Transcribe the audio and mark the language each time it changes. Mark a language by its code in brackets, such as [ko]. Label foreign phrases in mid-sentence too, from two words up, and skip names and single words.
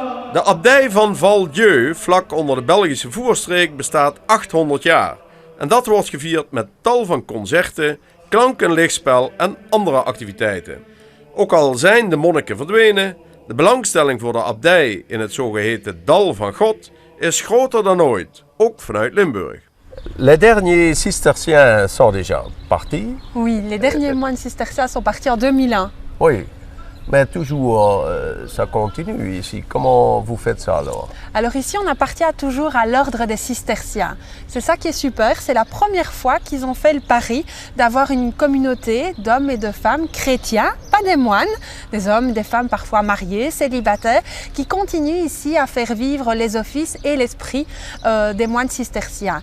[nl] De abdij van Val-Dieu, vlak onder de Belgische Voorstreek, bestaat 800 jaar. En dat wordt gevierd met tal van concerten, klank- en lichtspel en andere activiteiten. Ook al zijn de monniken verdwenen, de belangstelling voor de abdij in het zogeheten Dal van God is groter dan ooit, ook vanuit Limburg. [fr] Les derniers cisterciens sont déjà partis. Oui, les derniers moines cisterciens sont partis en 2001. Oui, mais toujours ça continue ici. Comment vous faites ça alors? Alors ici, on appartient toujours à l'ordre des cisterciens. C'est ça qui est super, c'est la première fois qu'ils ont fait le pari d'avoir une communauté d'hommes et de femmes chrétiens, pas des moines, des hommes, des femmes parfois mariés, célibataires, qui continuent ici à faire vivre les offices et l'esprit des moines cisterciens.